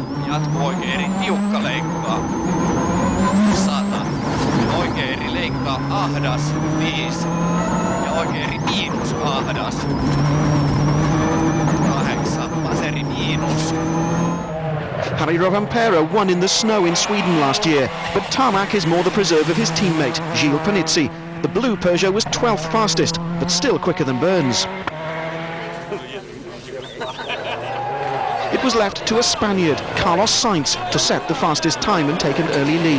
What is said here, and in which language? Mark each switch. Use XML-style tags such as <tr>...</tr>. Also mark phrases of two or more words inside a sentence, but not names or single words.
<fi>Jatkuu oikein eri tiukka leikkaa. 100 ja oikein eri leikkaa ahdas. 5 ja oikein eri miinus ahdas. 8 vaseri miinus.</fi> <en>Harry Rovanperä won in the snow in Sweden last year, but tarmac is more the preserve of his teammate, Gilles Panizzi. The blue Peugeot was 12th fastest, but still quicker than Burns. It was left to a Spaniard, Carlos Sainz, to set the fastest time and take an early lead.</en>